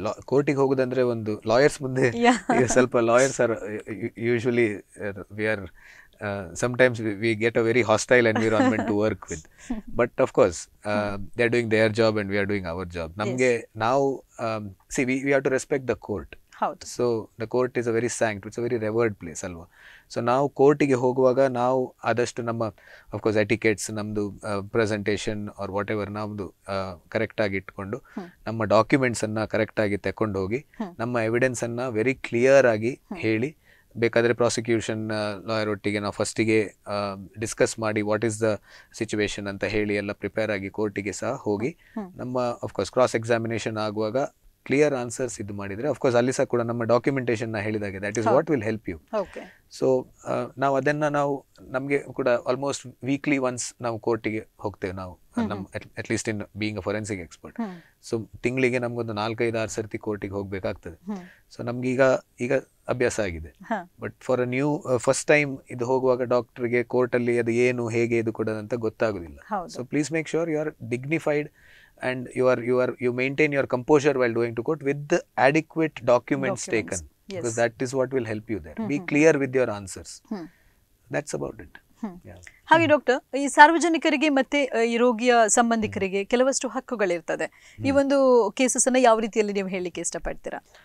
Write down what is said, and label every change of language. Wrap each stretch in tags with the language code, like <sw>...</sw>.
<kn>ಕೋರ್ಟಿಗೆ ಹೋಗೋದಂದ್ರೆ ಒಂದು ಲಾಯರ್ಸ್ ಮುಂದೆ ಈಗ ಸ್ವಲ್ಪ</kn> <en>Lawyers are usually we are sometimes we get a very hostile environment to work with, but of course they are doing their job and we are doing our job. Namge now see we have to respect the court. So the court is a very it's a very revered place alva.</en> <kn>So now ಕೋರ್ಟಿಗೆ ಹೋಗುವಾಗ ನಾವು ಆದಷ್ಟು ನಮ್ಮ of course ಎಟಿಕೆಟ್ಸ್ ನಮ್ಮದು presentation R what ever ನಮ್ಮದು ಕರೆಕ್ಟಾಗಿ ಇಟ್ಕೊಂಡು ನಮ್ಮ ಡಾಕ್ಯುಮೆಂಟ್ಸನ್ನು ಕರೆಕ್ಟಾಗಿ ತಗೊಂಡು ಹೋಗಿ ನಮ್ಮ ಎವಿಡೆನ್ಸನ್ನು ವೆರಿ ಕ್ಲಿಯರ್ ಆಗಿ ಹೇಳಿ, ಬೇಕಾದರೆ ಪ್ರಾಸಿಕ್ಯೂಷನ್ ಲಾಯರ್ ಒಟ್ಟಿಗೆ ನಾವು ಫಸ್ಟಿಗೆ ಡಿಸ್ಕಸ್ ಮಾಡಿ ವಾಟ್ ಈಸ್ ದ ಸಿಚುವೇಶನ್ ಅಂತ ಹೇಳಿ ಎಲ್ಲ ಪ್ರಿಪೇರ್ ಆಗಿ ಕೋರ್ಟಿಗೆ ಸಹ ಹೋಗಿ ನಮ್ಮ ಅಫ್ಕೋರ್ಸ್ ಕ್ರಾಸ್ ಎಕ್ಸಾಮಿನೇಷನ್ ಆಗುವಾಗ ಕ್ಲಿಯರ್ ಆನ್ಸರ್ಸ್ ಇದು ಮಾಡಿದರೆ ಅಫ್ಕೋರ್ಸ್ ಅಲ್ಲಿ ಸಹ ಕೂಡ ನಮ್ಮ ಡಾಕ್ಯುಮೆಂಟೇಷನ್ ಹೇಳಿದಾಗೆ</kn> <en>That is what will help you.</en> <kn>So ನಾವು ಅದನ್ನು ನಾವು ನಮಗೆ ಕೂಡ ಆಲ್ಮೋಸ್ಟ್ ವೀಕ್ಲಿ ಒನ್ಸ್ ನಾವು ಕೋರ್ಟಿಗೆ ಹೋಗ್ತೇವೆ ನಾವು ನಮ್ಮ at least in being a forensic expert. So ತಿಂಗಳಿಗೆ ನಮಗೊಂದು 4-5-6 ಸರ್ತಿ ಕೋರ್ಟಿಗೆ ಹೋಗ್ಬೇಕಾಗ್ತದೆ. ಸೊ ನಮ್ಗೆ ಈಗ ಅಭ್ಯಾಸ ಆಗಿದೆ. But for a new first time ಇದು ಹೋಗುವಾಗ ಡಾಕ್ಟರ್ಗೆ ಕೋರ್ಟಲ್ಲಿ ಅದು ಏನು ಹೇಗೆ ಇದು ಕೊಡೋದಂತ ಗೊತ್ತಾಗೋದಿಲ್ಲ.</kn> <en>So please make sure you are dignified and you maintain your composure while going to court with the adequate documents taken, because that is what will help you there. Be clear with your answers. That's about it.</en> <kn>ಹಾಗೆ doctor, ಈ ಸಾರ್ವಜನಿಕರಿಗೆ ಮತ್ತೆ ಈ ರೋಗಿಯ ಸಂಬಂಧಿಕರಿಗೆ ಕೆಲವಷ್ಟು ಹಕ್ಕುಗಳಿರ್ತದೆ. ಈ ಒಂದು ಕೇಸಸ್ ಅನ್ನ ಯಾವ ರೀತಿಯಲ್ಲಿ ನೀವು ಹೇಳಲಿಕ್ಕೆ ಇಷ್ಟಪಡ್ತೀರಾ?</kn>